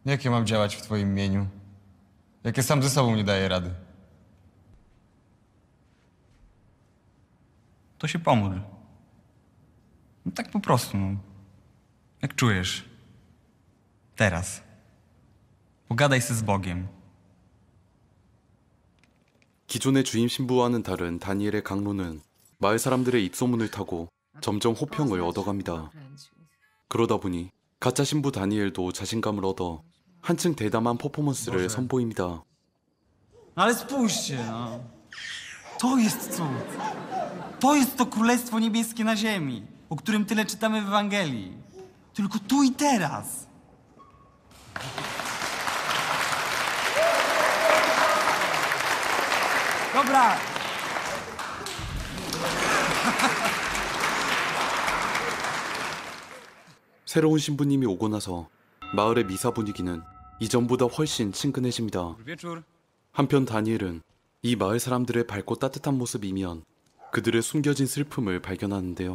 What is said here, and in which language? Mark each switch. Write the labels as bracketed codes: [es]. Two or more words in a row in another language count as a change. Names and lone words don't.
[pl] Jak ja mam działać w twoim imieniu? Jak ja sam ze sobą nie daję rady? To się pomódl. No tak po prostu, no. Jak czujesz. Teraz. Pogadaj się z Bogiem. [ko] 기존의 주임 신부와는 다른 다니엘의 강로는 마을 사람들의 입소문을 타고 점점 호평을 얻어갑니다. 그러다 보니 가짜 신부 다니엘도 자신감을 얻어 한층 대담한 퍼포먼스를 선보입니다. [pl] Ale spójrzcie, no. To jest cud. To jest to Królestwo Niebieskie na ziemi, o którym tyle czytamy w Ewangelii. Tylko tu i teraz. Dobra. [ko] 새로운 신부님이 오고 나서 마을의 미사 분위기는 이전보다 훨씬 친근해집니다. [pl] Wieczór. [ko] 한편 다니엘은 이 마을 사람들의 밝고 따뜻한 모습이면 그들의 숨겨진 슬픔을 발견하는데요.